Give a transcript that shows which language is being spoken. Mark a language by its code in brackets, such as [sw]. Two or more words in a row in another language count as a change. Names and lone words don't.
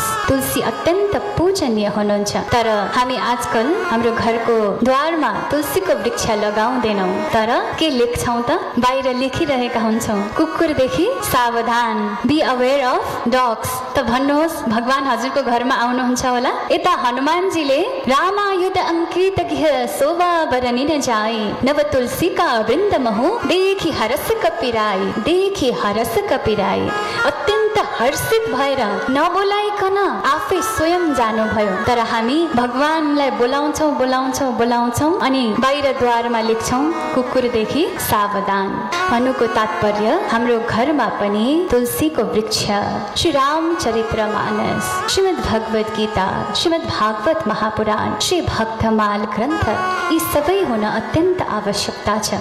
[ne] तुलसी अत्यन्त पूजनीय हुनुहुन्छ। तर हामी आजकल हाम्रो घरको द्वारमा तुलसीको वृक्ष लगाउँदैनौँ। तर के लेख्छौँ त? बाहिर लेखिरहेका हुन्छौँ कुकुरदेखि सावधान, [en] Be aware of dogs. [ne] त भन्नुहोस् भगवान हजुरको घरमा आउनुहुन्छ होला? यता हनुमानजीले [awa] रामायुध अंकित गिह शोभा बरनी न जाई, नव तुलसी का वृन्दमा हूँ देखी हरस कपिराई, देखी हरस कपिराई। [ne] अत्यन्त हर्षित भएर नबोलाइकन आफै स्वयं जानुभयो। तर हामी भगवानलाई बोलाउँछौँ अनि बाहिर द्वारमा लेख्छौँ कुकुरदेखि सावधान। भन्नुको तात्पर्य हाम्रो घरमा पनि तुलसीको वृक्ष, श्री रामचरितमानस, श्रीमद् भगवत गीता, श्रीमद् भागवत महापुराण, श्री भक्तमाल ग्रन्थ यी सबै हुन अत्यन्त आवश्यकता छ।